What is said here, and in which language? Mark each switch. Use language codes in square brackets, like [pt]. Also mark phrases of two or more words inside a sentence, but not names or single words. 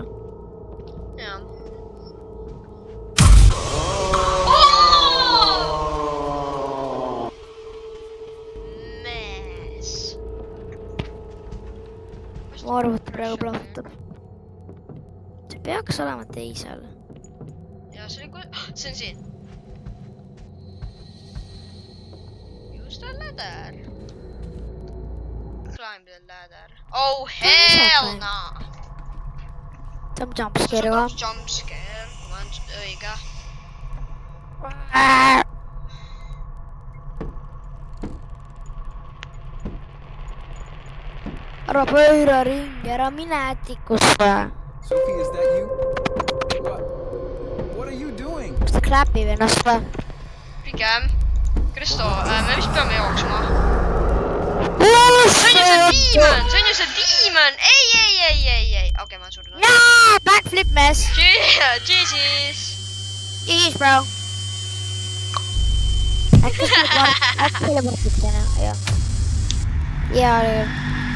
[et] Jaa. Mees. Mu arvuti praegu plahvatab. See peaks olema teisel. Ja see oli see on siin. [en] Use the ladder. Climb the ladder. Oh hell nah! [et] See on jumpscare ka. [en] Jump scare. [et] Ma on õige. Ära pööra ringi, ära mine ätikusse. [en] Sophie, is that you? What are you doing? [et] Kas ta kläpib ennast või? Pigem. Kristo, me vist peame jooksma. See See on ju see demon! Ei! Okei, ma surnud. Jaa, backflip mees. [en] Jesus! Jeez, bro. [et] Äkki see teleportib täna, jah. Jaa,